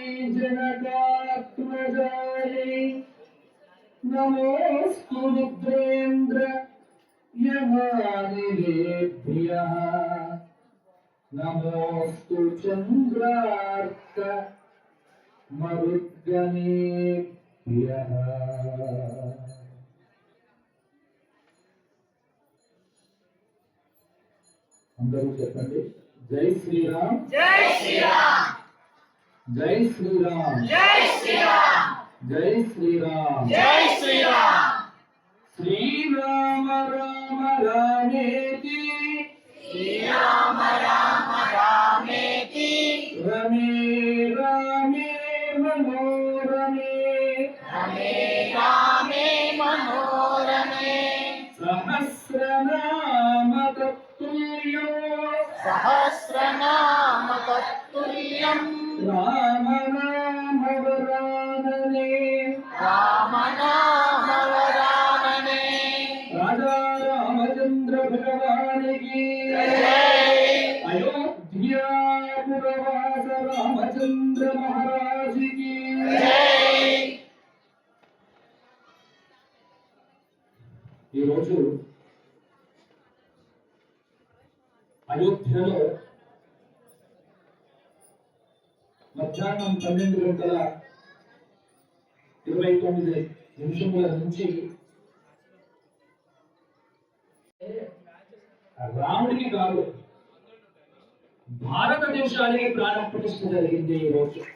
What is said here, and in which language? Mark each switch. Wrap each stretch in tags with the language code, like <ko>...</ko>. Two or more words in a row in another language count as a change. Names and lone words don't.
<sa>जनकात्मजायै नमोस्तु रुद्रेन्द्र यमानिलेभ्यः नमोस्तु चन्द्रार्क मरुद्गणेभ्यः।</sa> <te>అందరూ చెప్పండి,</te> <sa>జై శ్రీరామ్ జై శ్రీరామ్ జై శ్రీరామ్ జై శ్రీరామ్ జై శ్రీరామ్ జై శ్రీరామ్ శ్రీరామ రామ రామేతి శ్రీరామ రామ రామేతి రమే రామే మనోరమే రమే రామే మనోరమే సహస్రనామ सहस्रनाम तत्तुल्यं राम नाम वरानने राम नाम वरानने</sa> <hi>राजा रामचंद्र भगवान की जय। अयोध्या पुरवास रामचंद्र महाराज की जय।</hi> <te>ఈ రోజు అయోధ్యలో మధ్యాహ్నం 12:29 నుంచి రాముడికి కాదు భారతదేశానికి ప్రాణ ప్రతిష్ఠ జరిగింది ఈ రోజు.</te>